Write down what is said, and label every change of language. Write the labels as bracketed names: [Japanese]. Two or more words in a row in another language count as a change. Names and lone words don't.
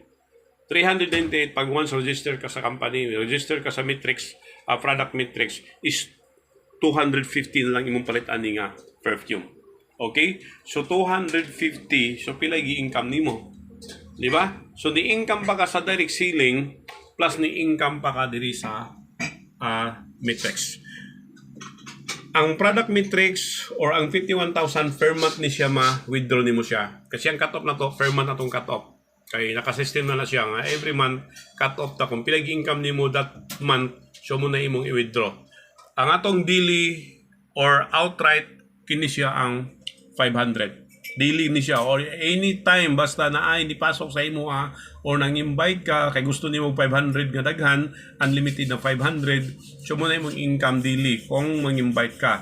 [Cebuano] 398 pag once register ka sa company, register ka sa Matrix, product Matrix, is 250 lang imong palit ani nga perfume. Okay? So 250, so pila gi-income nimo? Di ba? So ni income pa ka sa direct selling plus ni income pa ka diri sa Matrix. Ang [English] product matrix [Cebuano] or ang 51,000 per month ni siya ma-withdraw nimo siya. [Filipino] Kasi ang cut-off na to, [English] per month [Filipino] na tong cut-off. [Cebuano] Kaya naka-system na siya nga [English] every month cut-off [Cebuano] ta kung pila gi-income nimo [English] that month, [Cebuano] so mo na imong i-withdraw. Ang atong daily or outright kini siya ang 500. Daily ni siya or anytime basta na ay nipasok sa imo or nang-invite ka kay gusto nimo 500 nga daghan, unlimited na 500, so mo na imong income daily kung mang-invite ka.